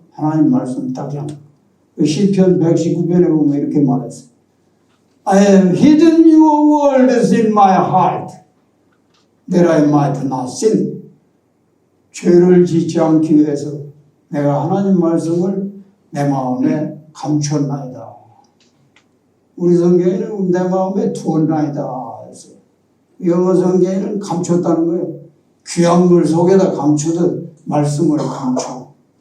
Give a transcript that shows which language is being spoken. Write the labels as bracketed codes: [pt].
[ko] 하나님 말씀을 딱 잡는 거예요. 시편 119편에 보면 이렇게 말했어요. [en] I have hidden your words in my heart that I might not sin. [ko] 죄를 짓지 않기 위해서 내가 하나님 말씀을 내 마음에 감췄나이다. 우리 성경에는 내 마음에 두었나이다 했어요. 영어 성경에는 감췄다는 거예요. 귀한 걸 속에다 감추듯 말씀을 감춰.